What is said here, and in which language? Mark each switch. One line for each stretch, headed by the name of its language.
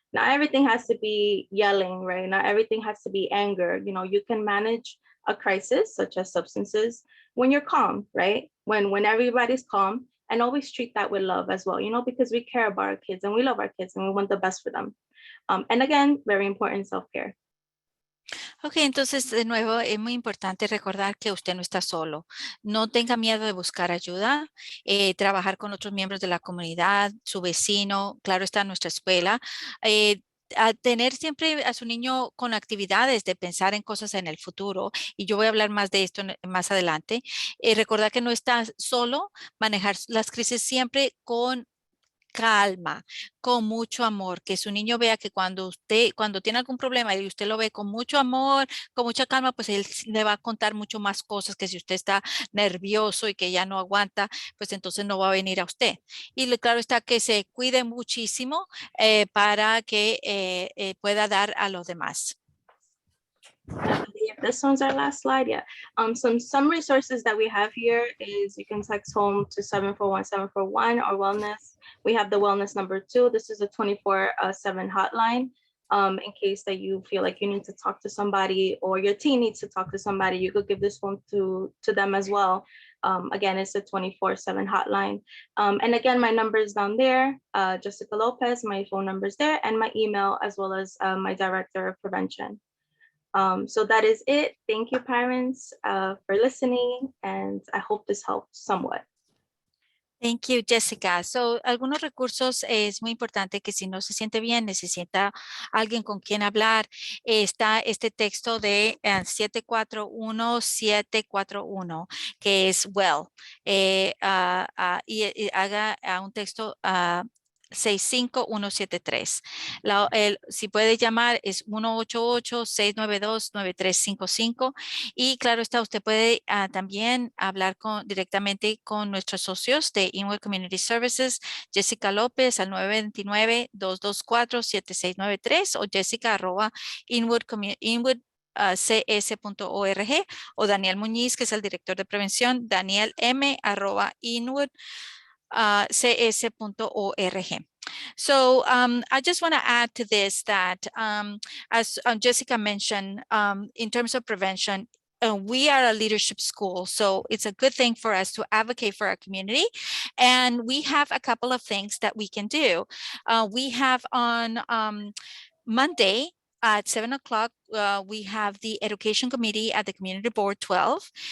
English: not everything has to be yelling, right? Not everything has to be anger. You know, you can manage a crisis such as substances when you're calm, right? When everybody's calm, and always treat that with love as well, you know, because we care about our kids and we love our kids and we want the best for them. And again, very important, self-care.
Spanish: Ok, entonces de nuevo es muy importante recordar que usted no está solo. No tenga miedo de buscar ayuda, trabajar con otros miembros de la comunidad, su vecino, claro está nuestra escuela. A tener siempre a su niño con actividades de pensar en cosas en el futuro, y yo voy a hablar más de esto más adelante. Recordar que no está solo, manejar las crisis siempre con calma, con mucho amor, que su niño vea que cuando tiene algún problema y usted lo ve con mucho amor, con mucha calma, pues él le va a contar mucho más cosas que si usted está nervioso y que ya no aguanta, pues entonces no va a venir a usted. Y claro está que se cuide muchísimo para que pueda dar a los demás.
English: I believe this one's our last slide. Yeah. Some resources that we have here is you can text home to 741-741 or wellness. We have the wellness number 2. This is a 24/7 hotline. In case that you feel like you need to talk to somebody or your teen needs to talk to somebody, you could give this phone to them as well. Again, it's a 24/7 hotline. And again, my number is down there, Jessica Lopez, my phone number is there, and my email, as well as my director of prevention. So that is it. Thank you, parents, for listening, and I hope this helped somewhat. Thank you, Jessica.
Spanish: So, algunos recursos es muy importante que si no se siente bien, necesita alguien con quien hablar. Está este texto de 741-741, que es WELL. Y haga un texto 65173. Si puede llamar es 188-692-9355. Y claro está, usted puede también hablar directamente con nuestros socios de Inwood Community Services, Jessica López al 929-224-7693 o jessica@inwood.cs.org o Daniel Muñiz, que es el director de prevención, danielm@inwood.cs.org.
English: So I just want to add to this that as Jessica mentioned, in terms of prevention, we are a leadership school, so it's a good thing for us to advocate for our community. And we have a couple of things that we can do. We have on Monday at 7 o'clock, we have the education committee at the community board 12.